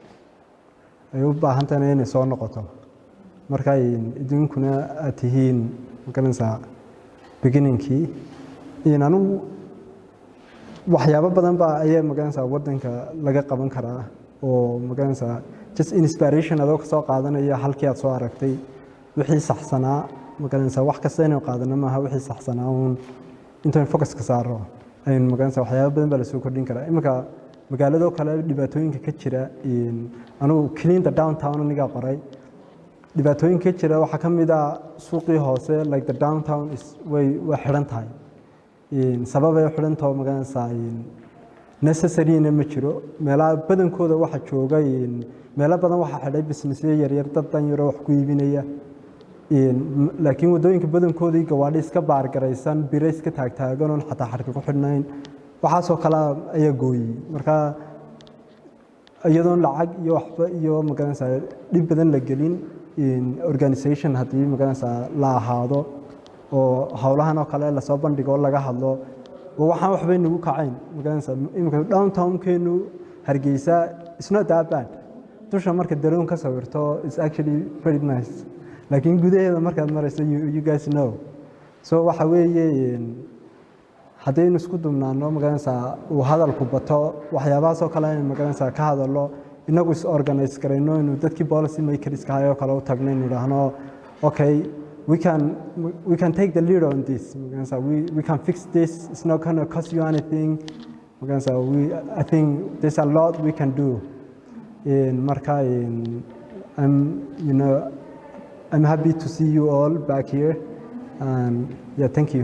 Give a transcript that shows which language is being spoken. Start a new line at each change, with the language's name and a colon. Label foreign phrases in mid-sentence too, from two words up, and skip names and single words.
Somali: ay u baahan tahay inay soo noqoto marka idinkuna aad tihiin ma garanaysaa beginningkii anigu waxyaabo badan baa ayaa ma garanaysaa waddanka laga qaban karaa oo ma garanaysaa
English: just inspiration
Somali: adoo ka soo qaadanaya halkii aad soo aragtay wixii saxsanaa ma garanaysaa wax kasta inuu qaadano maaha wixii saxsanaa uun intaan focus ka saaro ayaan ma garanaysaa waxyaabo badan baa la soo kordhin karaa iminka magaalado kale dhibaatooyinka ka jira anigu
English: clean the downtown
Somali: aniga qoray dhibaatooyinka ka jira waxaa ka mid ah suuqii hoose
English: like the downtown is
Somali: way xiran tahay sababay xiran tahay ma garanaysaa necessary ma jiro meelaha badankooda waxa jooga meelo badan waxa xidhay businessyo yaryar dad dan yar wax ku iibinaya laakiin wadooyinka badankoodii gawaadhi iska baargaraysan biro iska taagtaagan oo xataa xarka ku xidhnayn waxaasoo kale ayaa gooyey marka iyadoon lacag iyo waxba iyo ma garanaysaa dhib badan la gelin organization haddii ma garanaysaa la ahaado oo howlahan oo kale lasoo bandhigo laga hadlo waxaan waxbay nagu kacayn ma garanaysaa iminka downtown-keenu Hargeysa
English: is not that bad
Somali: dusha marka daroon ka sawirto
English: is actually very nice
Somali: laakiin gudaheeda markaad marayso
English: you guys know so
Somali: waxa weeye haddaynu isku dumnaano ma garanaysaa uu hadalku bato waxyaabahaasoo kale aynu ma garanaysaa ka hadallo inagu is organize garayno inuu dadkii
English: policy makerska
Somali: hayoo kale u tagno inuu idhaahno okay
English: we can take the lead on this we can fix this it's not going to cost you anything I think there's a lot we can do marka I'm happy to see you all back here and yeah thank you.